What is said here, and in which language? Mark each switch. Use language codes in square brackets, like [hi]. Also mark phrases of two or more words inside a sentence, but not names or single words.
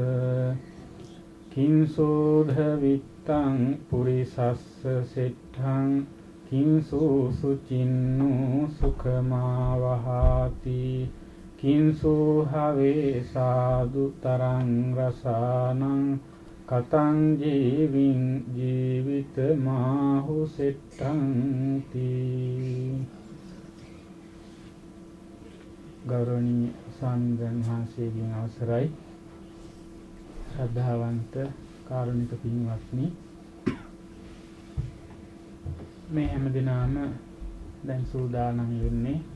[pi] කිංසෝධ විත්තං පුරිසස්ස සෙට්ඨං කිංසෝ සුචින්නු සුඛමාවහාති කිංසෝ හවේ සාදු තරං රසානං කතං ජීවින් ජීවිත මාහු සෙට්ඨං තී. [si] ගෞරවනීය ස්වාමීන් වහන්සේගෙන් අවසරයි. ශ්‍රද්ධාවන්ත කාරුණික පින්වත්නි, මේ හැමදෙනාම දැන් සූදානම් වෙන්නේ